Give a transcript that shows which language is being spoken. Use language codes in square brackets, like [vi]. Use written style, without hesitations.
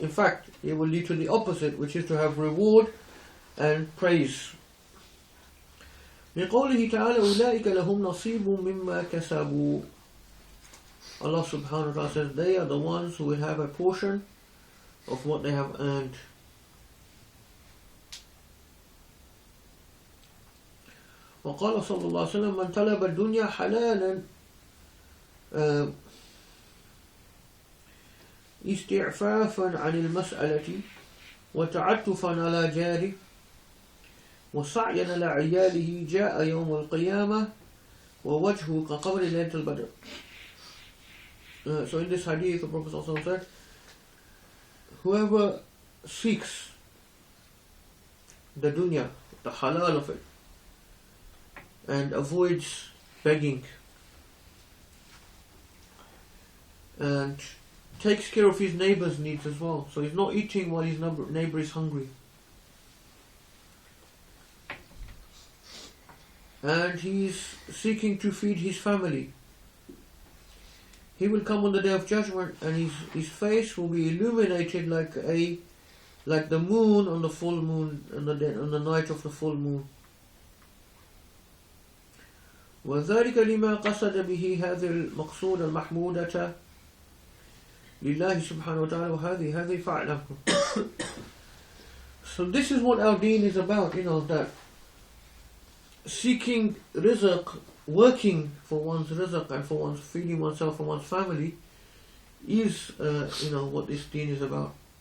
[en] In fact, it will lead to the opposite, which is to have reward and praise. [ar] لِقَوْلِهِ تَعَالَى أُولَٰئِكَ لَهُمْ نَصِيبٌ مِمَّا كَسَبُوا. [en] Allah subhanahu wa ta'ala says, they are the ones who will have a portion of what they have earned. [ar] وقال صلى الله عليه وسلم من طلب الدنيا حلالا استعفافا عن المسألة وتعتفا على جاره وسعيا على عياله جاء يوم القيامة ووجهه كقمر ليلة البدر. [en] So in this hadith, the Prophet ﷺ said, whoever seeks the dunya, the halal of it, and avoids begging, and takes care of his neighbor's needs as well, so he's not eating while his neighbor is hungry, and he's seeking to feed his family, he will come on the Day of Judgment and his face will be illuminated like the moon on the full moon, on the night of the full moon. [ar] وذلك لما قصد به هذه المقصود المحمودة لله سبحانه وتعالى وهذه فعله. [en] So this is what our deen is about, that seeking rizq, working for one's rizq and for one's feeding oneself and one's family is what this deen is about.